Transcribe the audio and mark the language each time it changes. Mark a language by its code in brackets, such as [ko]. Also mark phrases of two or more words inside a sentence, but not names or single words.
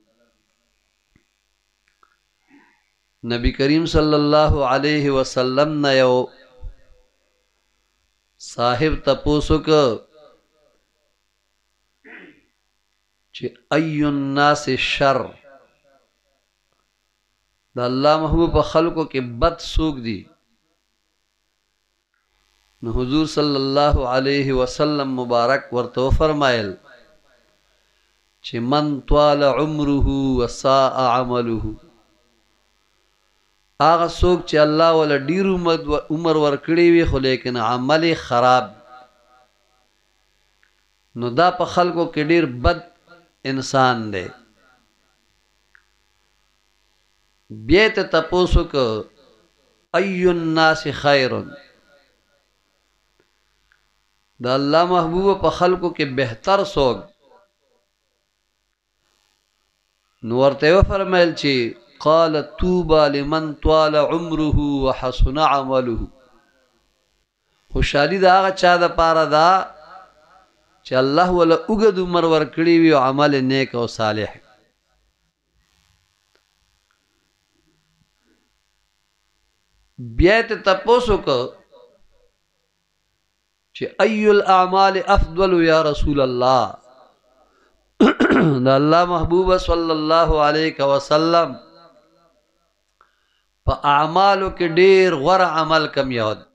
[ps] نبی کریم [ar] صلی الله علیه وسلم [ps] نه یو صاحب تپوس وکړ چې [ar] ای الناس شر، [ps] د الله محبوب په خلقو کې بد څوک دي؟ نو حضور [ar] صلی الله علیه وسلم [ps] مبارک ورته وفرمایل چې [ar] من طال عمره وساء عمله، [ps] هغه څوک چې الله ولا ډیر عمر ورکړی وي خو لیکن عمل خراب، نو دا په خلکو کې ډیر بد انسان دی. بیا ته تپوس وکړه [ar] ای الناس خیر، [ps] د الله محبوب په خلکو کې بهتر څوک؟ نو ورته وفرمایل چې [ar] قال طوبى لمن طال عمره وحسن عمله، [ps] خوشحالي د هغه چا د پاره ده چې الله ولا اوږد عمر ورکړي وي او عمل نیک او صالح. بیا ته تپوس وکړه چې [ar] ای الاعمال افضل یا رسول الله، [ps] د الله محبوب [ar] صلی الله علیه وسلم [ps] په اعمالو کې ډیر غوره عمل کم یاد؟